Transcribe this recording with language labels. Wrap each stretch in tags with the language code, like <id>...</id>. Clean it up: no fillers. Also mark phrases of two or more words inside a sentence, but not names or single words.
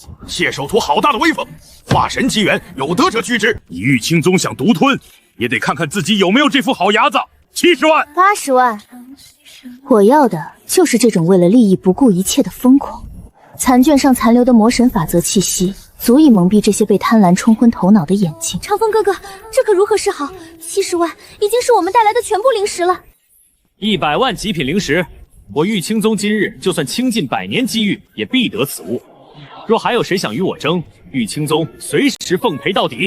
<zh>谢首图好大的威风，化神机缘，有德者居之。你玉清宗想独吞，也得看看自己有没有这副好牙子。70万、 80万，我要的就是这种为了利益不顧一切的瘋狂。残卷上殘留的魔神法则气息，足以蒙蔽这些被貪婪冲昏頭腦的眼睛。長風哥哥，這可如何是好？70萬已經是我們帶來的全部靈石了。 100萬極品靈石，我玉清宗今日就算傾盡100年機遇，也必得此物。若還有誰想與我爭，玉清宗隨時奉陪到底。</zh>